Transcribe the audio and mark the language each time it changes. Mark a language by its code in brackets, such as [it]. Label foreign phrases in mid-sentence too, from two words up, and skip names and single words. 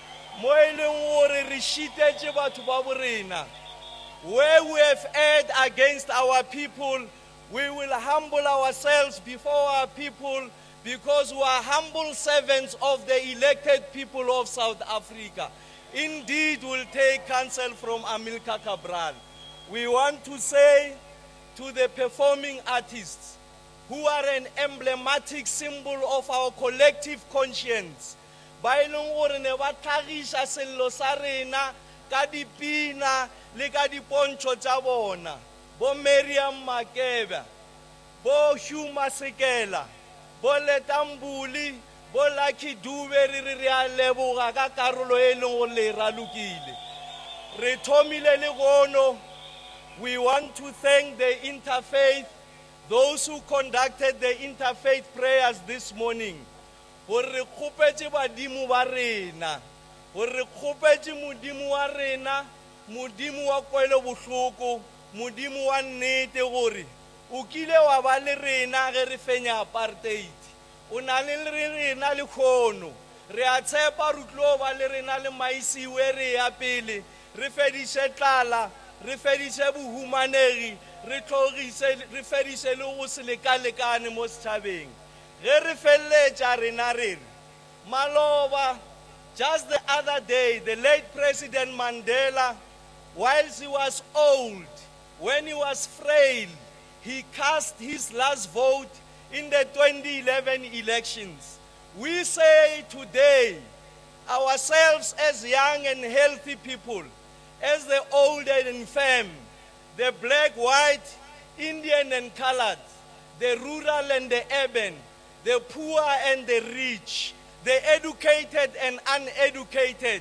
[en] Where we have erred against our people, we will humble ourselves before our people because we are humble servants of the elected people of South Africa. Indeed, we'll take counsel from Amilcar Cabral. We want to say to the performing artists who are an emblematic symbol of our collective conscience, [nso] ba e leng gore ne ba tlhagisha sello sa rena ka dipina le ka dipontšho tša bona, bo Miriam Makeba, bo Hugh Masekela, bo Letambuli, bo Lucky Dube, re a leboga ka karolo e leng gore le ralokile. Re thomile le gono. [en] We want to thank the interfaith, those who conducted the interfaith prayers this morning. [nso] Gore re kgopetse badimo ba rena, gore re kgopetse modimo wa rena, modimo wa kwele bohloko, modimo wa nnete gore o kile wa ba le rena ge re fenya apartheid. O na le rena le khono, re a tshepa re tlo ba le rena le maisiwe re ya pele, re fediše tlala, re fediše bohumanegi, re fediše le go se lekalekane mo setšhabeng. Ge re feleletša rena re re, maloba, [en] just the other day, the late President Mandela, whilst he was old, when he was frail, he cast his last vote in the 2011 elections. We say today, ourselves as young and healthy people, as the old and infirm, the black, white, Indian and colored, the rural and the urban, the poor and the rich, the educated and uneducated.